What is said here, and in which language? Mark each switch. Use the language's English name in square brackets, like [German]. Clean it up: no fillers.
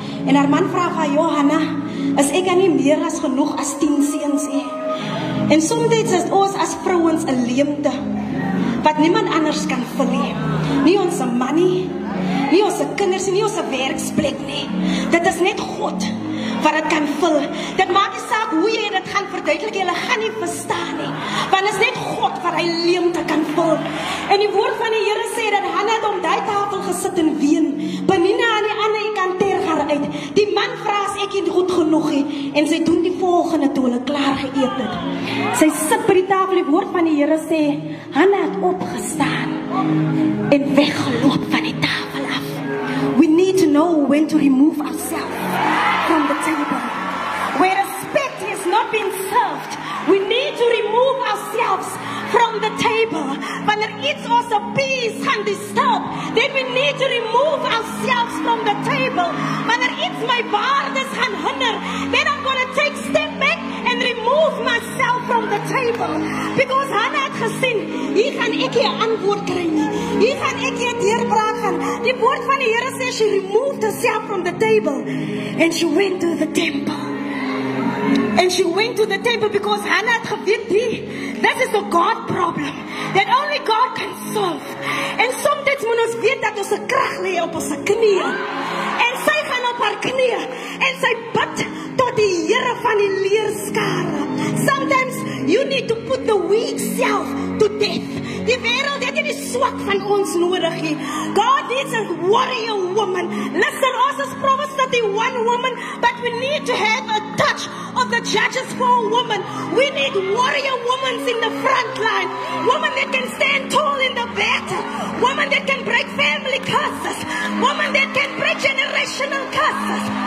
[Afrikaans] En haar man vraag haar, Johanna, is ek nie meer as genoeg as 10 seuns nie? En soms is ons as vrouens 'n leemte wat niemand anders kan vul nie. Nie ons man nie ons kinders nie ons werksplek nie. Dit is net God wat dit kan vul. Dit maak nie saak hoe jy dit gaan verduidelik, jy gaan nie verstaan nie. Want dit is net God wat hy leemte kan vul. En die woord van die Here sê dat Hanna het om daai tafel gesit en ween. Penina aan die ander kant terg haar uit. Die man vra as ek nie goed genoeg nie. En sy doen die volgende toe hulle klaar geëet het. Sy sit by die tafel, die woord van die Here sê, Hanna het opgestaan en weggeloop van die tafel af. [English] We need to know when to remove ourselves from the table. Where respect has not been served, we need to remove ourselves from the table. [Afrikaans] Wanneer iets ons peace gaan disturb, [English] then we need to remove ourselves from the table. [Afrikaans] Wanneer iets my waardes gaan hinder, [English] then I'm going to take step back and remove myself from the table. Because [Afrikaans] Hanna het gesien, hier gaan ek nie 'n antwoord kry nie. Hier gaan ek nie 'n deurbraak gaan. Die woord van die Here sê [English] she removed herself from the table and she went to the temple. And she went to the temple because [Afrikaans] Hanna het geweet, [English] that is a God problem that only God can solve. [Afrikaans] En soms moet ons weet dat ons 'n krag lê op ons knieë. En sy gaan op haar knieë en sy bid tot die Here van die leerskare. [English] Sometimes you need to put the weak self to death. [Afrikaans] Die wêreld het nie die swak van ons nodig nie. [English] God needs a warrior woman. Listen, ons is promised that the one woman, but we need to have a touch of the Judges for a woman. We need warrior women in the front line. Women that can stand tall in the battle. Women that can break family curses. Women that can break generational curses.